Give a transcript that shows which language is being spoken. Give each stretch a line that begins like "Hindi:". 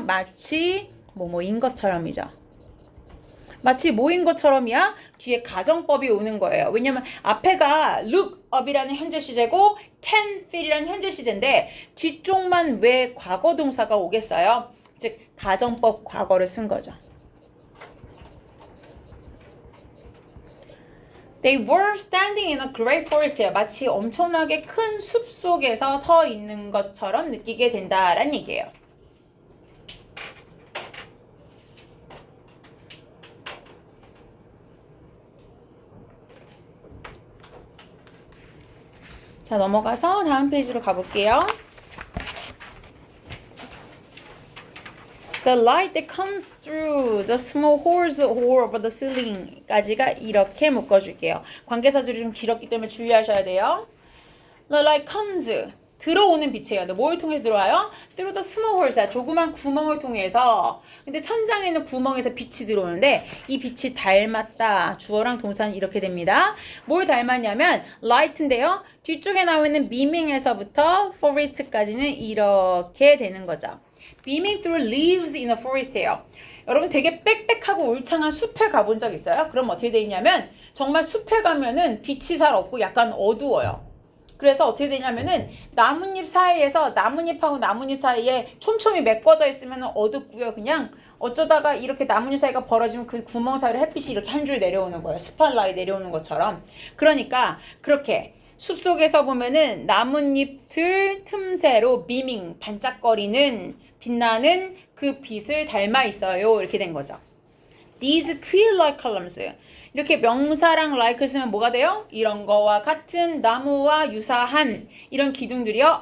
Korean: 마치 뭐뭐인 것처럼이죠. 마치 뭐인 것처럼이야? 뒤에 가정법이 오는 거예요. 왜냐면 앞에가 look up이라는 현재 시제고 can feel이라는 현재 시제인데 뒤쪽만 왜 과거 동사가 오겠어요? 즉 가정법 과거를 쓴 거죠.
English: They were standing in a great forest예요.
Korean: 마치 엄청나게 큰 숲 속에서 서 있는 것처럼 느끼게 된다라는 얘기예요. 자, 넘어가서 다음 페이지로 가볼게요.
English: The light that comes through the small holes of the ceiling
Korean: 까지가 이렇게 묶어줄게요. 관계사절이 좀 길었기 때문에 주의하셔야 돼요.
English: The light comes,
Korean: 들어오는 빛이에요. 근데 뭘 통해서 들어와요?
English: Through the small holes,
Korean: 조그만 구멍을 통해서. 근데 천장에 있는 구멍에서 빛이 들어오는데 이 빛이 닮았다. 주어랑 동사는 이렇게 됩니다. 뭘 닮았냐면 light인데요. 뒤쪽에 나와 있는 beaming에서부터 forest까지는 이렇게 되는 거죠.
English: beaming through leaves in a forest예요.
Korean: 여러분 되게 빽빽하고 울창한 숲에 가본 적 있어요? 그럼 어떻게 돼 있냐면 정말 숲에 가면은 빛이 잘 없고 약간 어두워요. 그래서 어떻게 되냐면은 나뭇잎 사이에서 나뭇잎하고 나뭇잎 사이에 촘촘히 메꿔져 있으면 어둡고요. 그냥 어쩌다가 이렇게 나뭇잎 사이가 벌어지면 그 구멍 사이로 햇빛이 이렇게 한 줄 내려오는 거예요. 스팟라이트 내려오는 것처럼. 그러니까 그렇게 숲속에서 보면은 나뭇잎들 틈새로 비밍 반짝거리는 빛나는 그 빛을 닮아 있어요. 이렇게 된 거죠.
English: These tree-like columns.
Korean: 이렇게 명사랑 like 쓰면 뭐가 돼요? 이런 거와 같은 나무와 유사한 이런 기둥들이요.